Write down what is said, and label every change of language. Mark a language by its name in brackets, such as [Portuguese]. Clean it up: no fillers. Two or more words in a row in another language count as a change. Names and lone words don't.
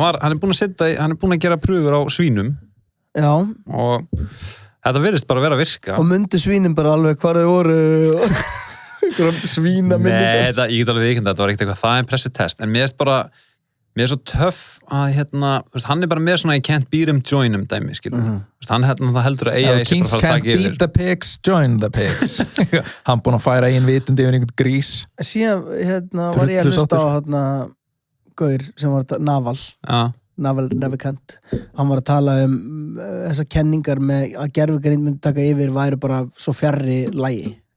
[Icelandic] Hann er búin að gera pröfur á svínum. Já. Og þetta virðist bara vera að virka. Og myndu svínin bara alveg hvar þau voru svína myndir. Nei, ég get alveg vikend að þetta var ekkert eitthvað það [English] impressive test. [Icelandic] En mér er svo töff að hann er bara með svona [English] I can't beat him, join him [Icelandic] dæmi, skilur. Hann heldur að AI sé bara að fara að taka yfir. [English] Can't beat the pigs, join the pigs. [Icelandic] Hann búinn að færa eigin vitund yfir einhvern grís. Síðan var ég að hlusta á gaur sem var Naval Ravikant. Hann var að tala þessar kenningar með að gervigreind myndi taka yfir væri bara svo fjarri lagi.